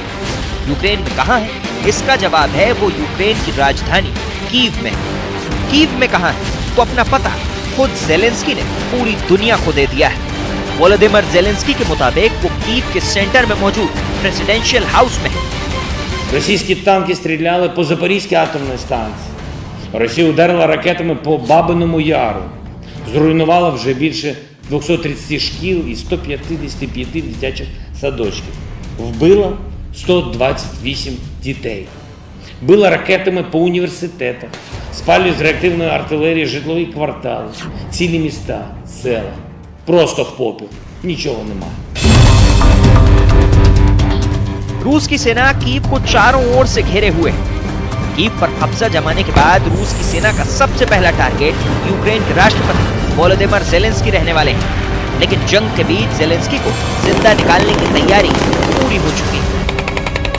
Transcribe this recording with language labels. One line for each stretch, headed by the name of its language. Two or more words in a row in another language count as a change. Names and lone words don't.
Hindi: यूक्रेन में कहां है? इसका जवाब है वो यूक्रेन की राजधानी कीव में है। कीव में कहां है तो अपना पता खुद जेलेंस्की ने पूरी दुनिया को दे दिया है। वोलोदिमिर जेलेंस्की के मुताबिक वो कीव के सेंटर में मौजूद
English: presidential house
Hindi: में है।
Ukrainian: Російські танки стріляли по Запорізькій атомній станції. Росія ударила ракетами по Бабиному Яру. Зруйнувала вже більше 230 шкіл і 155 дитячих садочків. Вбила 128 дітей. Била ракетами по університетах. Спалює з реактивної артилерії житлові квартали, цілі міста, села. Просто в попіл. Нічого немає.
Hindi: रूस की सेना कीव को चारों ओर से घेरे हुए है। कीव पर कब्जा जमाने के बाद रूस की सेना का सबसे पहला टारगेट यूक्रेन के राष्ट्रपति वोलोदिमिर जेलेंस्की रहने वाले हैं, लेकिन जंग के बीच जेलेंस्की को जिंदा निकालने की तैयारी पूरी हो चुकी है।